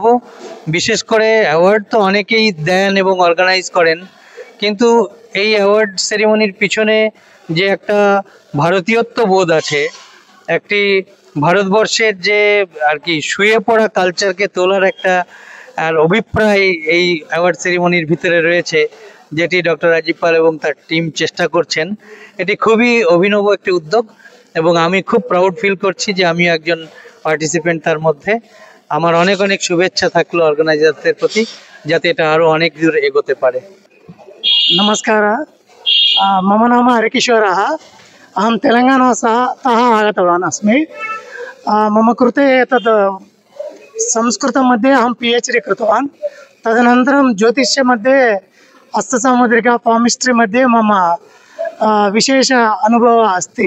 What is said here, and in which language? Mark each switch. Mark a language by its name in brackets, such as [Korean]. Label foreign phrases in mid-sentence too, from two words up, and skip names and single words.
[Bangla] বিশেষ করে অ্যাওয়ার্ড তো অনেকেই দেন এবং অর্গানাইজ করেন, কিন্তু এই [English] award ceremony [Bangla] পিছনে যে একটা ভারতীয়ত্ব বোধ আছে, একটি ভারতবর্ষের যে আর কি শুয়ে পড়া কালচারকে তোলার একটা আর অভিপ্রায় এই [English] award ceremony [Bangla] ভিতরে রয়েছে, যেটি ডক্টর রাজীব পাল এবং তার টিম চেষ্টা করছেন। এটি খুবই অভিনব একটি উদ্যোগ এবং আমি খুব [English] proud feel [Bangla] করছি যে আমি একজন পার্টিসিপেন্ট তার মধ্যে। আমার অনেক অনেক শুভেচ্ছা থাকলো অর্গানাইজারদের প্রতি, যাতে এটা আরও অনেক দূর এগোতে পারে। [Sanskrit] नमस्कार, मम नाम हरिकिशोरः। अहं तेलङ्गानातः आगतवान् अस्मि। मम कृते एतद् संस्कृतमध्ये अहं PhD कृतवान्। तदनन्तरं ज्योतिष्यमध्ये हस्तसामुद्रिका पामिस्ट्रि मध्ये मम विशेष अनुभवः अस्ति।